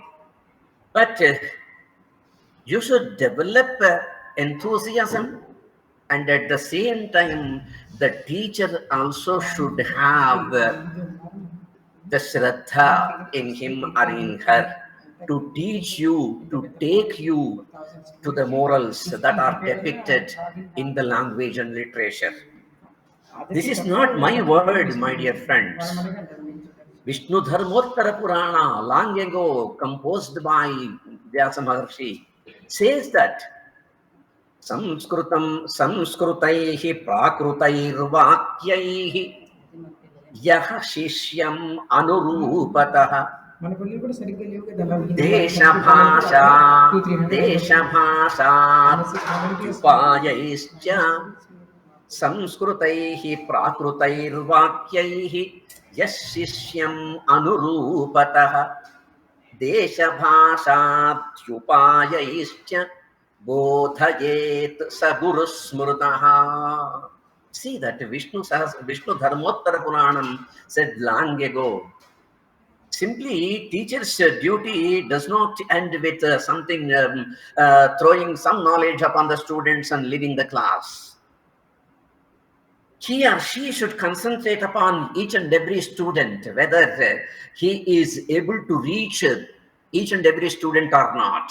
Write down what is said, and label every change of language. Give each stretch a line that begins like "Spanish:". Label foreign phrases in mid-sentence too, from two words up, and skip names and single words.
English: But you should develop enthusiasm, and at the same time, the teacher also should have the shraddha in him or in her to teach you, to take you to the morals that are depicted in the language and literature. This is not my word, my dear friends. Vishnu Dharmottara Purana, long ago composed by Vyasa Maharshi, says that
Sanskrit: संस्कृतं संस्कृतैः प्राकृतैर्वाक्यैः यः शिष्यम् अनुरूपतः देशभाषा देशभाषात्युपायैश्च संस्कृतैः प्राकृतैर्वाक्यैः यःशिष्यम् अनुरूपतः देशभाषात्युपायैश्च बोधयेत् सगुरुस्मृतः.
English: See that Vishnu Dharmottara Puranam said long ago. Simply, teacher's duty does not end with something throwing some knowledge upon the students and leaving the class. He or she should concentrate upon each and every student, whether he is able to reach each and every student or not.